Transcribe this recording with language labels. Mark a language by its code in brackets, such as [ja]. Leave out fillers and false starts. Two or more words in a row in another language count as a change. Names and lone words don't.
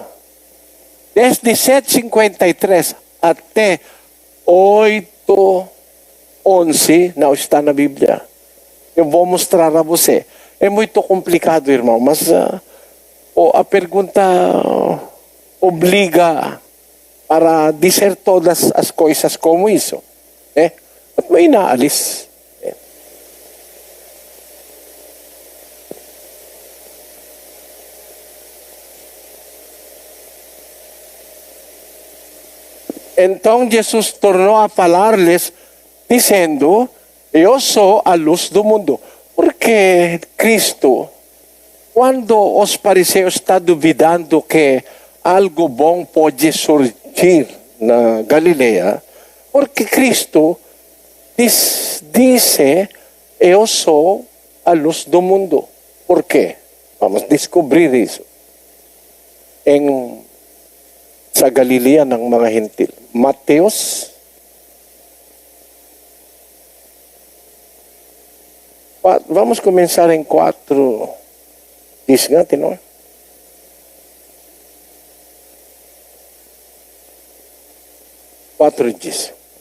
[pt] Desde 7:53 até 8:11 não está na Bíblia. Eu vou mostrar a você. É muito complicado, irmão, mas a pergunta obriga para dizer todas as coisas como isso. [tl] At may inaalis. [pt] Então Jesus tornou a falar-lhes, dizendo, eu sou a luz do mundo. Porque Cristo, quando os fariseus estão duvidando que algo bom pode surgir na Galileia, porque Cristo disse, eu sou a luz do mundo. Por quê? Vamos descobrir isso. [tl] Sa Galilea ng mga Hentil. [pt] Mateus vamos começar em 4. Diz natin, no? Quatro diz.